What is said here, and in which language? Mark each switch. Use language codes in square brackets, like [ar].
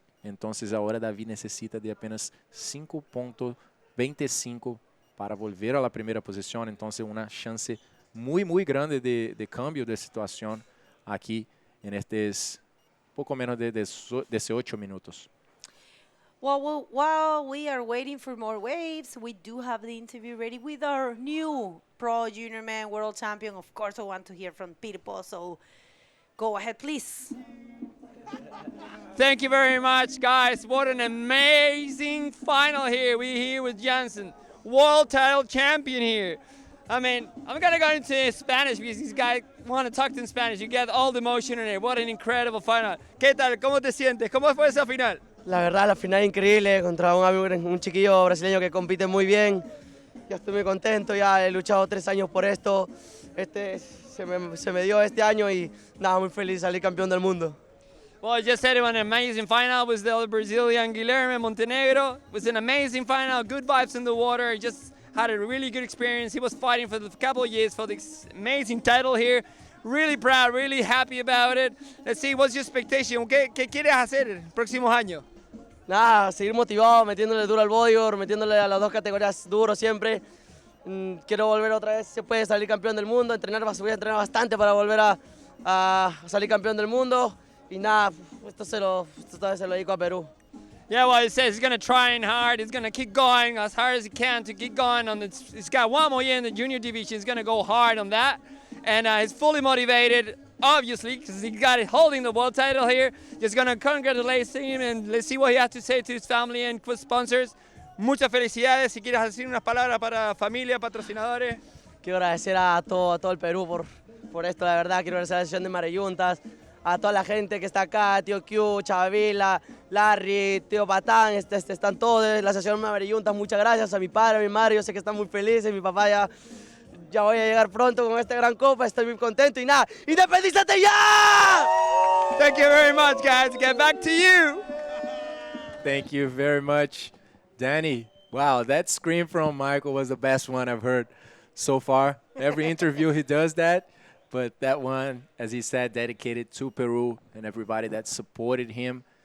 [es] Entonces, ahora David necesita de apenas 5.25 para volver a la primera posición. Entonces, una chance muy, muy grande de cambio de situación aquí en estos poco menos de 18 minutos. [en] Well, while we are waiting for more waves, we do have the interview ready with our new Pro Junior Man World Champion. Of course, I want to hear from Pirpo, so go ahead, please. Thank you very much, guys. What an amazing final here. We're here with Jansen, world title champion here. I mean, I'm going to go into Spanish because these guys want to talk in Spanish. You get all the emotion in it. What an incredible final. [es] ¿Qué tal? ¿Cómo te sientes? ¿Cómo fue esa final? La verdad, la final increíble contra un chiquillo brasileño que compite muy bien. Ya estoy muy contento, ya he luchado 3 años por esto. Se me dio este año y nada, muy feliz de salir campeón del mundo. [en] Well, I just said it was an amazing final with the Brazilian Guilherme Montenegro. It was an amazing final, good vibes in the water. He just had a really good experience. He was fighting for a couple of years for this amazing title here. Really proud, really happy about it. Let's see, what's your expectation? [es] ¿Qué quieres hacer el próximo año? Nada, seguir motivado, metiéndole duro al bodyboard, metiéndole a las 2 categorías duro siempre. Quiero volver otra vez, se puede salir campeón del mundo, voy a entrenar bastante para volver a salir campeón del mundo. Y nada, esta vez se lo dedico a Perú. [en] Yeah, well, he says he's going to try and hard. He's going to keep going as hard as he can to keep going. He's got one more year in the junior division. He's going to go hard on that. And he's fully motivated, obviously, because he got it holding the world title here. Just going to congratulate him and let's see what he has to say to his family and sponsors. [es] Muchas felicidades. Si quieres decir unas palabras para familia, patrocinadores. Quiero agradecer a todo el Perú por esto, la verdad. Quiero agradecer a la Asociación de Mareyuntas, a toda la gente que está acá, tío Q, Chavila, Larry, tío Patán, están todos de la Asociación de Mareyuntas. Muchas gracias a mi padre, a mi madre, yo sé que están muy felices, mi papá ya voy a llegar pronto con esta gran copa, estoy muy contento y nada, ¡independízate ya! [en] Thank you very much, guys. Get back to you. Thank you very much, Danny. Wow, that scream from Michael was the best one I've heard so far. Every interview he does that, but that one, as he said, dedicated to Peru and everybody that supported him.